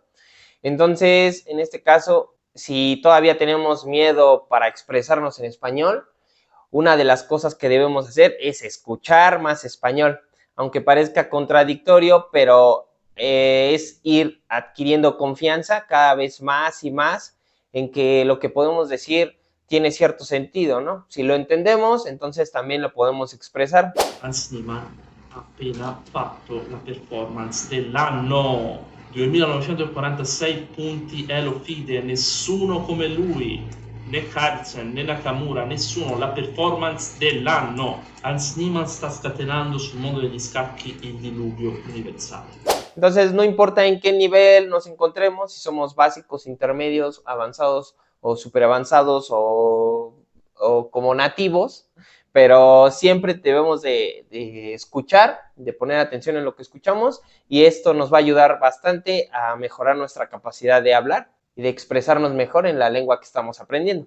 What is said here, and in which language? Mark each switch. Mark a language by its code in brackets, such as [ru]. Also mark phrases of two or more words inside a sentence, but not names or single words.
[es] Entonces, en este caso, si todavía tenemos miedo para expresarnos en español, una de las cosas que debemos hacer es escuchar más español, aunque parezca contradictorio, pero es ir adquiriendo confianza cada vez más y más en que lo que podemos decir tiene cierto sentido, ¿no? Si lo entendemos, entonces también lo podemos expresar. [it] Hans Niemann ha appena fatto la performance dell'anno, 2946 punti Elo Fide, nessuno come lui, né Carlsen né Nakamura, nessuno, la performance dell'anno. Hans Niemann sta scatenando sul mondo degli scacchi il diluvio universale. [es] Entonces, no importa en qué nivel nos encontremos, si somos básicos, intermedios, avanzados o super avanzados o como nativos, pero siempre debemos de escuchar, de poner atención en lo que escuchamos y esto nos va a ayudar bastante a mejorar nuestra capacidad de hablar y de expresarnos mejor en la lengua que estamos aprendiendo.